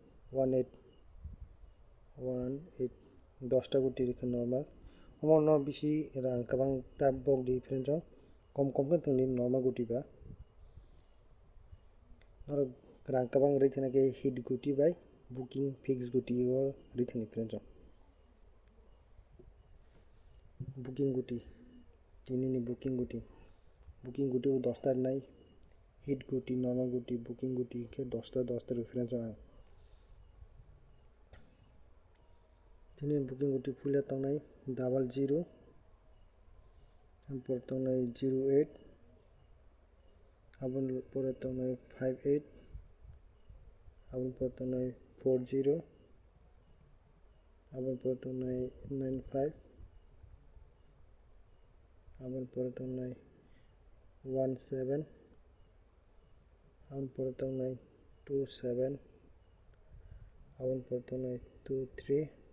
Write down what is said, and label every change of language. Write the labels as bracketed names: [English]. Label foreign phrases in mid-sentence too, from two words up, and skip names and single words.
[Kok Borok] 18 10 ta guti rikha normal omo no bisi rang kabang ta bok di friends on kom kan tongni normal guti ba noro rang kabang rithina ke hit guti bai [English] booking fix [Kok Borok] guti o rithini friends on booking guti tini ni booking guti o 10 ta nai hit guti normal guti booking guti ke 10 ta reference on tini booking guti full tong nai 00 abon pore tong nai 08 abon pore tong nai 58 abon pore tong nai 40 abon pore tong nai 95 abon pore tong nai 17 abon pore tong nai 27 abon pore tong nai 23